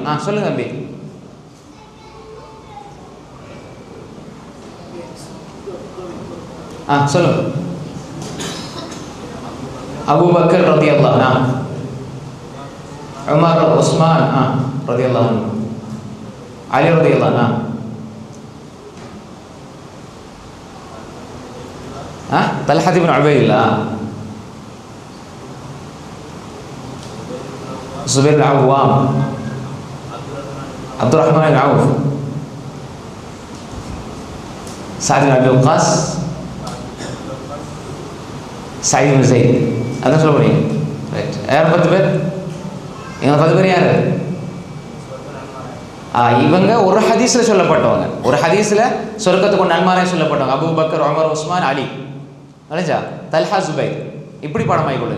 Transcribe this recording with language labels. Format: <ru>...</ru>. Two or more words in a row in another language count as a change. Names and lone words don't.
<ta>சொல்லுங்க தம்பி. சொல்லுங்க. அபூபக்கர்</ta> <ar>رضي الله عنه,</ar> <ta>உமர், உஸ்மான்</ta> <ar>رضي الله عنه,</ar> <ta>அலி</ta> <ar>رضي الله عنه, طلحة بن عبيد الله، زبير بن عوام، عبد الرحمن بن عوف، سعد بن أبي وقاص، سعيد بن زيد.</ar> <ta>அதான் சொல்ல போறீங்க. ரைட். யார் 10 பேர்? எங்க 10 பேர் யாரு? இவங்க ஒரு ஹதீஸில் சொல்லப்பட்டவங்க. ஒரு ஹதீஸில் சொர்க்கத்துக்கு நன்மாரே சொல்லப்பட்டவங்க. அபூபக்கர், உமர், உஸ்மான், அலி. அலைஞ்சா தல்ஹா, ஜுபைர். இப்படி பாடமாகி கொள்ளுங்க.</ta>